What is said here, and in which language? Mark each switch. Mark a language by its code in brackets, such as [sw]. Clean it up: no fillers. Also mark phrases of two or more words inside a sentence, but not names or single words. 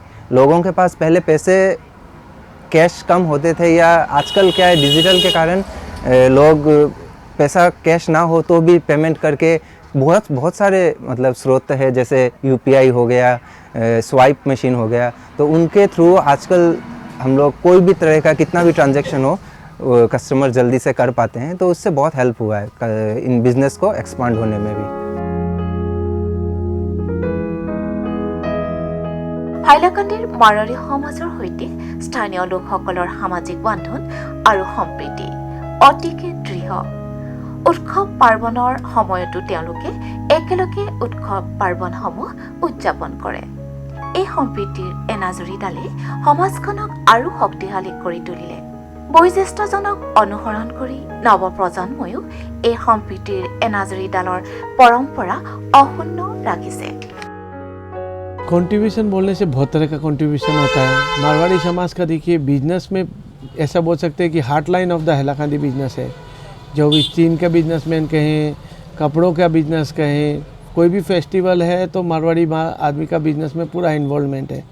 [hi] लोगों के पास पहले पैसे कैश कम होते थे, या आजकल क्या है डिजिटल के कारण लोग पैसा कैश ना हो तो भी पेमेंट करके बहुत सारे मतलब स्रोत है, जैसे UPI हो गया, [en] swipe machine [hi] हो गया, तो उनके थ्रू आजकल हम लोग कोई भी तरह का कितना भी ट्रांजैक्शन हो कस्टमर जल्दी से कर पाते हैं। तो उससे बहुत हेल्प हुआ है इन बिज़नेस को एक्सपांड होने में भी। [as] হাইলাকান্দিৰ মাৰোৱাৰী সমাজৰ সৈতে স্থানীয় লোকসকলৰ সামাজিক বান্ধোন আৰু সম্প্ৰীতি অতিকে দৃঢ়। উৎসৱ পাৰ্বণৰ সময়তো তেওঁলোকে একেলগে উৎসৱ পাৰ্বণসমূহ উদযাপন কৰে। এই সম্প্ৰীতিৰ এনাজৰীডালে সমাজখনক আৰু শক্তিশালী কৰি তুলিলে। বয়োজ্যেষ্ঠজনক অনুসৰণ কৰি নৱপ্ৰজন্ময়ো এই সম্প্ৰীতিৰ এনাজৰীডালৰ পৰম্পৰা অক্ষুণ্ণ ৰাখিছে। [hi] कंट्रीब्यूशन बोलने से बहुत तरह का कंट्रीब्यूशन होता है। मारवाड़ी समाज का देखिए बिजनेस में ऐसा बोल सकते हैं कि [en] heart line of the Hailakandi business [hi] है। जो भी चीन का बिजनेसमैन कहें, कपड़ों का बिजनेस कहें, कोई भी फेस्टिवल है तो मारवाड़ी आदमी का बिजनेस में पूरा इन्वॉल्वमेंट है।